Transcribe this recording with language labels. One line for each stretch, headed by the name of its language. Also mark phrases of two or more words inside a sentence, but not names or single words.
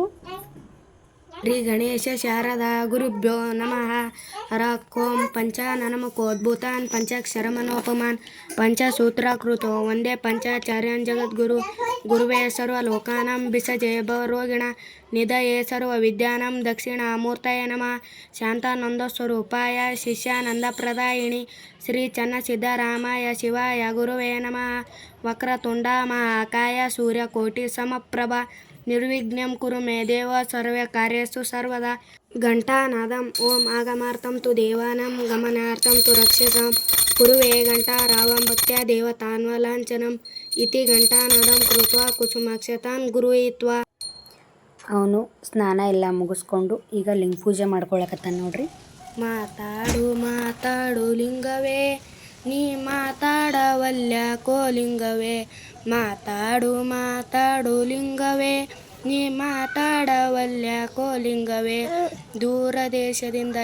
Sanskrit: ಶ್ರೀ ಗಣೇಶ ಶಾರದಾ ಗುರುಭ್ಯೋ ನಮಃ ಹರಕೋಂ ಪಂಚಾನನಮುಖೋದ್ಭೂತಾನ್ ಪಂಚಾಕ್ಷರಮನೋಪಮಾನ್ ಪಂಚಸೂತ್ರಕೃತೋ ವಂದೇ ಪಂಚಾಚಾರ್ಯಾನ್ ಜಗದ್ಗುರು ಗುರುವೇ ಸರ್ವಲೋಕಾನಾಂ ವಿಸಜೆ ಭವರೋಗಿಣ ನಿಧಯೇ ಸರ್ವವಿದ್ಯಾನಾಂ ದಕ್ಷಿಣಾಮೂರ್ತಯೇ ನಮಃ ಶಾಂತಾನಂದಸ್ವರೂಪಾಯ ಶಿಷ್ಯಾನಂದಪ್ರದಾಯಿನಿ ಶ್ರೀ ಚನ್ನಸಿದ್ದರಾಮಾಯ ಶಿವಾಯ ಗುರುವೇ ನಮಃ ವಕ್ರತುಂಡ ಮಹಾಕಾಯ ಸೂರ್ಯಕೋಟಿ ಸಮಪ್ರಭ ನಿರ್ವಿಘ್ನಂ ಕುರು ಮೇ ದೇವ ಸರ್ವ ಕಾರ್ಯೇಷು ಸರ್ವದಾ. ಘಂಟಾನಾದಂ ಓಂ ಆಗಮಾರ್ಥಂ ತು ದೇವಾನಾಂ ಗಮನಾರ್ಥಂ ತು ರಕ್ಷಸಾಂ ಕುರುವೇ ಘಂಟಾರಾವಂ ಭಕ್ತ್ಯಾ ದೇವತಾನ್ವಲಾಂಛನಂ ಇತಿ ಘಂಟಾನಾದಂ ಕೃತ್ವಾ ಕುಸುಮಾಕ್ಷತಾನ್ ಗುರುಯಿತ್ವಾ.
Kannada: ಅವನು ಸ್ನಾನ ಎಲ್ಲ ಮುಗಿಸ್ಕೊಂಡು ಈಗ ಲಿಂಗ ಪೂಜೆ ಮಾಡ್ಕೊಳಕತ್ತಾನ ನೋಡ್ರಿ. ಮಾತಾಡು ಮಾತಾಡು ಲಿಂಗವೇ ನೀ ಮಾತಾಡವಲ್ಯಾಕೋ ಲಿಂಗವೇ ಮಾತಾಡು ಮಾತಾಡು ಲಿಂಗವೇ ನೀ ಮಾತಾಡವಲ್ಯಾಕೋ ಲಿಂಗವೇ ದೂರ ದೇಶದಿಂದ